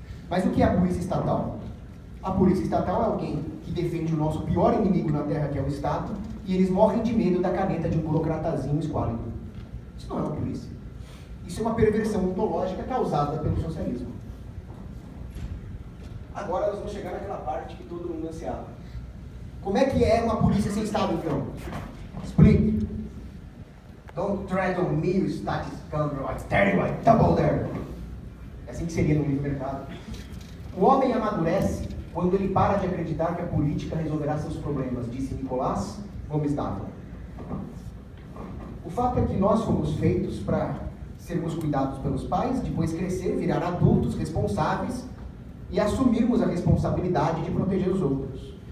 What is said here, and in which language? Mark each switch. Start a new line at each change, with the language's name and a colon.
Portuguese: Mas o que é a polícia estatal? A polícia estatal é alguém que defende o nosso pior inimigo na Terra, que é o Estado, e eles morrem de medo da caneta de um burocratazinho esquálido. Isso não é uma polícia. Isso é uma perversão ontológica causada pelo socialismo. Agora nós vamos chegar naquela parte que todo mundo ansiava. Como é que é uma polícia sem Estado, então? Explique.
English: Don't tread on me, you statist scoundrel. I tell you, I double there.
Portuguese: É assim que seria no livre mercado. O homem amadurece quando ele para de acreditar que a política resolverá seus problemas, disse Nicolás Gomes Dávila. O fato é que nós fomos feitos para sermos cuidados pelos pais, depois crescer, virar adultos responsáveis e assumirmos a responsabilidade de proteger os outros.